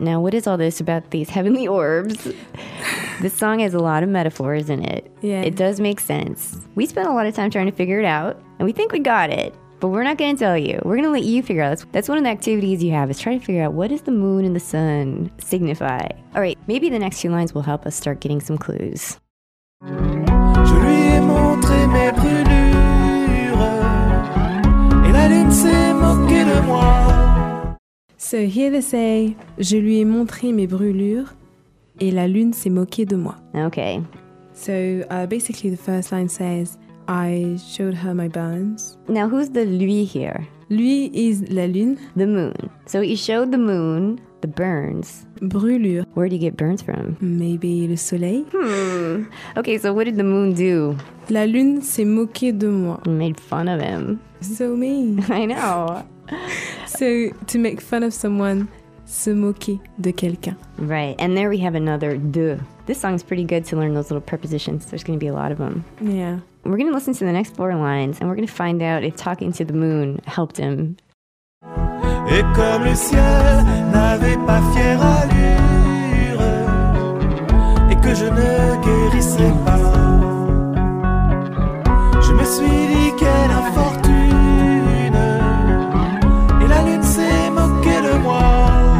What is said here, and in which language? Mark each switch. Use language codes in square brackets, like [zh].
[en] Now, what is all this about these heavenly orbs? This song has a lot of metaphors in it. Yeah. It does make sense. We spent a lot of time trying to figure it out, and we think we got it. But we're not going to tell you. We're going to let you figure out. That's one of the activities you have, is try to figure out what does the moon and the sun signify. All right, maybe the next two lines will help us start getting some clues. [fr] Je lui ai montré mes brûlures, et la lune s'est moquée de moi. [en] So here they say, [fr] je lui ai montré mes brûlures, et la lune s'est moquée de moi. [en] Okay. So basically the first line says, I showed her my burns. Now, who's the lui here? [fr] Lui is la lune. [en] The moon. So he showed the moon the burns. [fr] Brûlure. [en] Where do you get burns from? [fr] Maybe le soleil. [en] Okay, so what did the moon do? [fr] La lune s'est moquée de moi. [en] Made fun of him. So mean. I know. So to make fun of someone, [fr] se moquer de quelqu'un. [en] Right, and there we have another de. This song is pretty good to learn those little prepositions. There's going to be a lot of them. Yeah. We're going to listen to the next four lines, and we're going to find out if talking to the moon helped him. [fr] Et comme le ciel n'avait pas fière allure, et que je ne guérissais pas, je me suis dit quelle infortune, et la lune s'est moquée de moi.